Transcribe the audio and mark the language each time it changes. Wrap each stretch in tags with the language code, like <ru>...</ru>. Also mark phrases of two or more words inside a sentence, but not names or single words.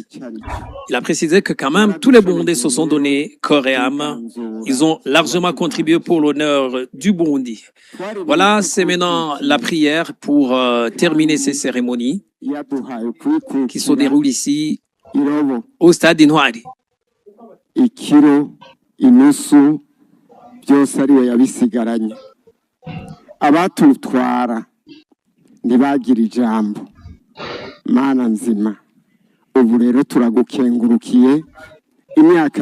<fr>Il a précisé que quand même, tous les Burundais se sont donnés corps et âme. Ils ont largement contribué pour l'honneur du Burundi. Voilà, c'est maintenant la prière pour terminer ces cérémonies qui se déroulent ici au stade Intwari.</fr> <rn>Ikiro inusu byose ariwe yabisigaranye abatutwara ntibagira ijambo mana nzima ubu rero turagukengurukiye imyaka</rn>